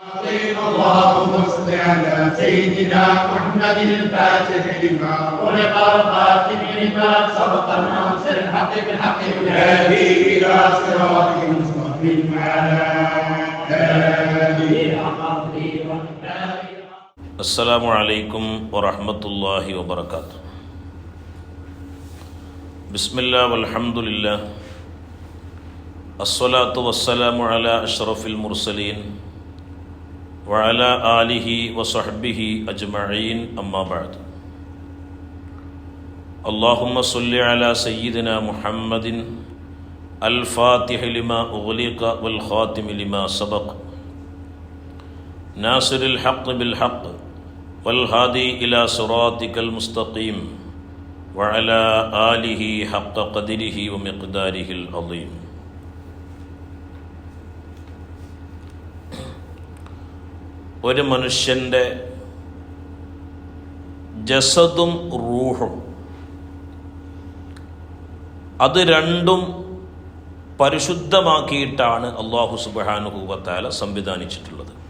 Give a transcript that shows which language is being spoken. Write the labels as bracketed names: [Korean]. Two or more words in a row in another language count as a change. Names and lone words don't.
[Arabic] اللهم صل على سيدنا محمد الفاتح لما ولق الخاتم لما سبق الناصر الحق بالحق والهادي الى صراطك المستقيم وعلى اله السلام عليكم ورحمة الله وبركاته. بسم الله والحمد لله الصلاة والسلام على أشرف المرسلين وعلى آله وصحبه أجمعين أما بعد. اللهم صل على سيدنا محمد الفاتح لما أغلق والخاتم لما سبق ناصر الحق بالحق والهادي إلى صراطك المستقيم وعلى آله حق قدره ومقداره العظيم. [Malayalam] ഒരു മനുഷ്യൻ്റെ ജസദും റൂഹും അത് രണ്ടും പരിശുദ്ധമാക്കിയിട്ടാണ് [Arabic] الله سبحانه وتعالى [Malayalam] സംവിധാനിച്ചിട്ടുള്ളത്.